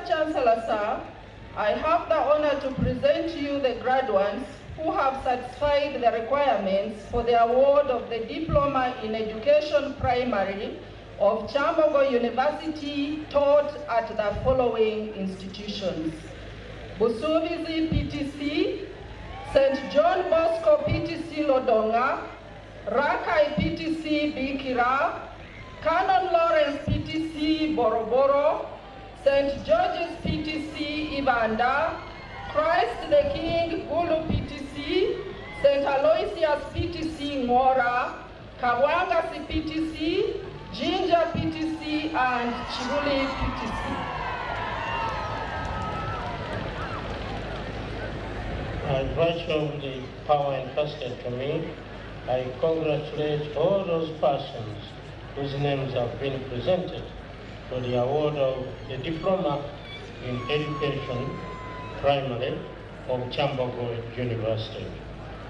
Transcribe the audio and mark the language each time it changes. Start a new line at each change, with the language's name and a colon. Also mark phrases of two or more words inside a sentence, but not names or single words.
English: Chancellor, sir, I have the honor to present to you the graduates who have satisfied the requirements for the award of the Diploma in Education Primary of Kyambogo University taught at the following institutions: Busubizi PTC, St. John Bosco PTC Lodonga, Rakai PTC Bikira, Canon Lawrence PTC Boroboro, St. George's PTC Ibanda, Christ the King Gulu PTC, St. Aloysius PTC Ngora, Kawangasi PTC, Jinja PTC, and Chibuli PTC. By virtue of the power entrusted to me, I congratulate all those persons whose names have been presented for the award of the Diploma in Education Primary of Kyambogo University.